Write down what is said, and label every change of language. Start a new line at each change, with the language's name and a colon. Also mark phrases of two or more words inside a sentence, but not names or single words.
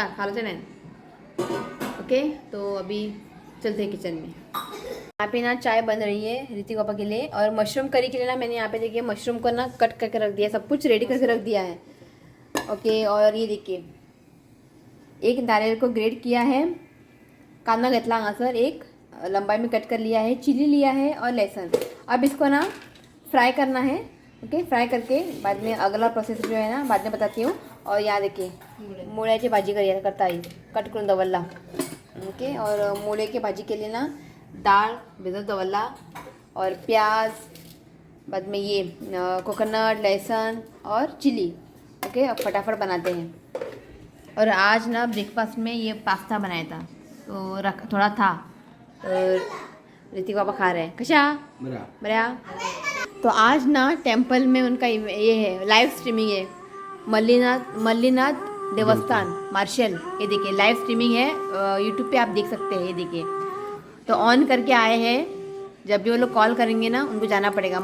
Hindi: खा लेते हैं. ओके. तो अभी चलते हैं किचन में. यहाँ पे ना चाय बन रही है ऋतिक पापा के लिए, और मशरूम करी के लिए ना मैंने यहाँ पे देखिए मशरूम को ना कट करके रख दिया, सब कुछ रेडी करके रख दिया है। ओके, और ये देखिए एक नारियल को ग्रेट किया है,
Konkani: कांदा घेतला हांगासर
Hindi: एक लंबाई में कट कर लिया है, चिली लिया है और लहसुन। अब इसको ना फ्राई करना है। ओके, फ्राई करके बाद में अगला प्रोसेस जो है ना बाद में बताती हूँ। और यहाँ देखिए
Konkani: मुळ्याची भाजी
Hindi: करता है,
Konkani: कट करून दवल्ला।
Hindi: ओके, और मुळे की भाजी के लिए ना दाल
Konkani: भिजत दवल्ला
Hindi: और प्याज, बाद में ये कोकोनट, लहसुन और चिली। ओके, अब फटाफट बनाते हैं। और आज ना ब्रेकफास्ट में ये पास्ता बनाया था, तो थोड़ा था, तो ऋतिक पापा खा रहे हैं।
Konkani: कशा बऱ्या।
Hindi: तो आज ना टेम्पल में उनका ये है, लाइव स्ट्रीमिंग है, मल्लीनाथ देवस्थान मार्शल। ये देखिए लाइव स्ट्रीमिंग है, यूट्यूब पे आप देख सकते हैं। ये देखिए तो ऑन करके आए हैं, जब भी वो लोग कॉल करेंगे ना उनको जाना पड़ेगा।